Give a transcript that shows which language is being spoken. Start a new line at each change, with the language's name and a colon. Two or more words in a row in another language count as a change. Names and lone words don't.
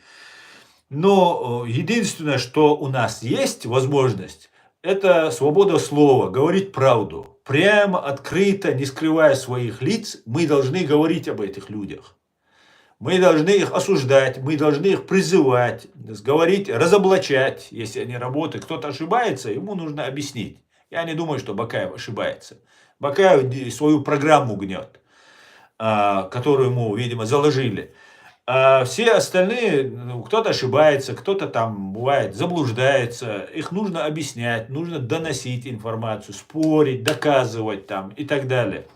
Russian: Но единственное, что у нас есть возможность, это свобода слова, говорить правду. Прямо, открыто, не скрывая своих лиц, мы должны говорить об этих людях. Мы должны их осуждать, мы должны их призывать, говорить, разоблачать, если они работают. Кто-то ошибается, ему нужно объяснить. Я не думаю, что Бакаев ошибается. Бакаев свою программу гнет, которую ему, видимо, заложили. А все остальные, кто-то ошибается, кто-то там, бывает, заблуждается. Их нужно объяснять, нужно доносить информацию, спорить, доказывать там и так далее.